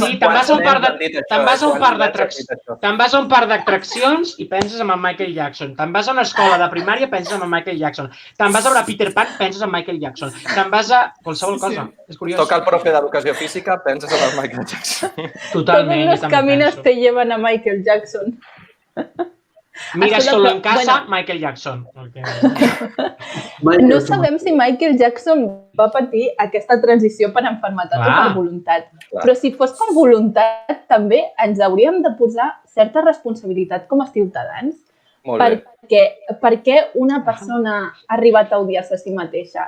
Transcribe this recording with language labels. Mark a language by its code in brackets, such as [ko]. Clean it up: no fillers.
[ca] Sí, te'n vas a un parc d'atraccions i penses en Michael Jackson. Te'n vas a una escola de primària, penses en Michael Jackson. Te'n vas a veure Peter Pan, penses en Michael Jackson. Te'n vas a qualsevol cosa. És curiós. Toca el profe d'educació física, penses en el Michael Jackson. Totalment. [es] Todos los caminos te llevan a Michael Jackson. Mira solo en casa, Michael Jackson. [ca] No sabem si Michael Jackson va patir aquesta transició per malaltia o per voluntat. Però si fos per voluntat, també ens hauríem de posar certa responsabilitat com a ciutadans. Per què una persona ha arribat a odiar-se a si mateixa?